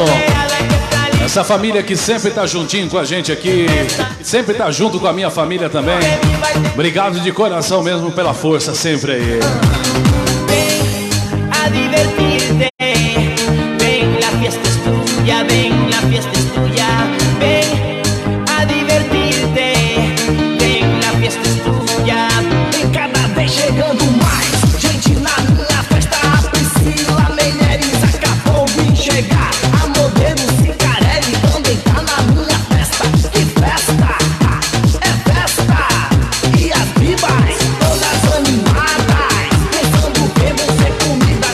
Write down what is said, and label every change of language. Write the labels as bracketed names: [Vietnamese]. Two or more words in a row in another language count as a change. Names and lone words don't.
[Portuguese] Essa família que sempre tá juntinho com a gente aqui, sempre tá junto com a minha família também. Obrigado de coração mesmo pela força sempre aí. [Spanish] Ven a divertirte, ven, la fiesta es tuya, ven, la fiesta es tuya, ven a divertirte, ven, la fiesta es tuya. [Portuguese] Vem cada vez chegando mais gente na minha festa. A Priscila Meireles acabou de chegar, a modelo Cicarelli também tá na minha festa. Que festa, é festa, e as vivas todas animadas, pensando que vão ser comida.